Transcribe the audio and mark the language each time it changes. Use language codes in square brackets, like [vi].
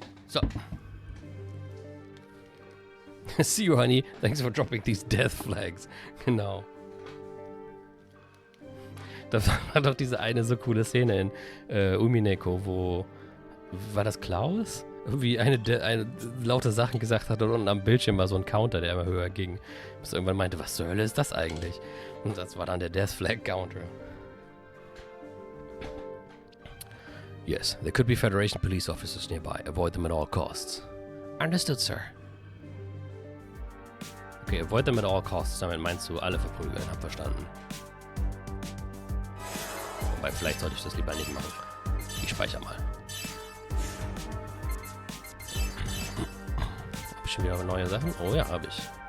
[en] So. See you, honey. Thanks for dropping these death flags. [de] Genau. Da war doch diese eine so coole Szene in Umineko, wo... War das Klaus? Irgendwie eine laute Sachen gesagt hat und unten am Bildschirm war so ein Counter, der immer höher ging. Bis irgendwann meinte, was zur Hölle ist das eigentlich? Und das war dann der Death Flag Counter. [en] Yes, there could be Federation police officers nearby. Avoid them at all costs. Understood, sir. Okay, avoid them at all costs. [de] Damit meinst du alle verprügeln. Hab verstanden. Wobei, vielleicht sollte ich das lieber nicht machen. Ich speichere mal. Hab ich schon wieder neue Sachen? Oh ja, hab ich.